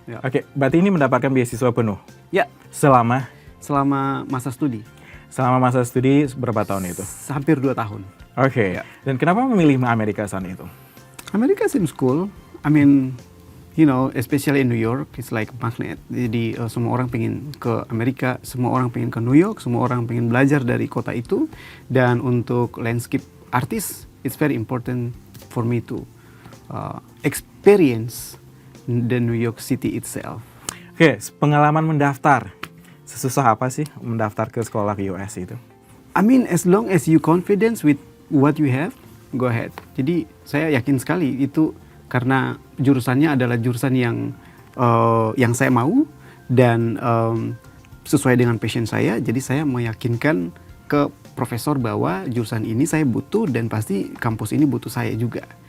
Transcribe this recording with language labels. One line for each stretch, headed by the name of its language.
Indonesian: Oke, berarti ini mendapatkan beasiswa penuh? Ya. Selama masa studi. Selama masa studi berapa tahun itu? Hampir 2 tahun. Oke. Ya. Dan kenapa memilih Amerika saat itu?
English: Amerika seems cool. I mean, you know, especially in New York, it's like magnet.
Indonesian: Jadi semua orang pengen ke Amerika, semua orang pengen ke New York, semua orang pengen belajar dari kota itu. Dan untuk
English: landscape artist, it's very important for me to experience the New York City itself.
Indonesian: Oke, pengalaman mendaftar. Sesusah apa sih mendaftar ke sekolah di US itu?
English: I mean, as long as you confidence with what you have, go ahead.
Indonesian: Jadi saya yakin sekali itu karena jurusannya adalah jurusan yang saya mau dan sesuai dengan passion saya. Jadi saya meyakinkan ke profesor bahwa jurusan ini saya butuh dan pasti kampus ini butuh saya juga.